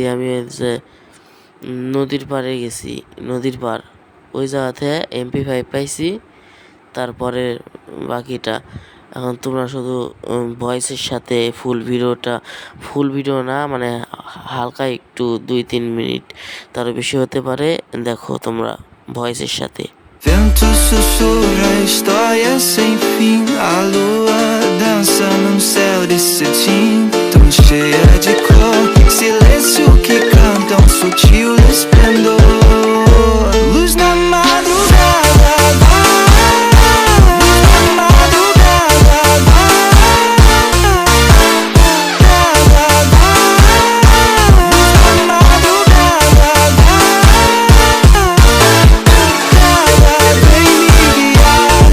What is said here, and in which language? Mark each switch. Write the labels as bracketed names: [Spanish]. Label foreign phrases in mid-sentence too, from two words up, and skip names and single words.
[Bangla] আমি যে নদীর পাড়ে গেছি, নদীর পাড় ওই জায়গাতে MP5 পাইছি। তারপরে বাকিটা এখন তোমরা শুধু ভয়েসের সাথে [English] full video [Bangla] না, মানে হালকা একটু 2-3 মিনিট, তার বেশি হতে পারে, দেখো তোমরা ভয়েসের সাথে। [Portuguese] Vento sussurra história sem fim. A lua dança num céu de cetim, tão cheia de cor. Silêncio que canta um sutil esplendor. Luz na madrugada, luz na madrugada, vem me guiar.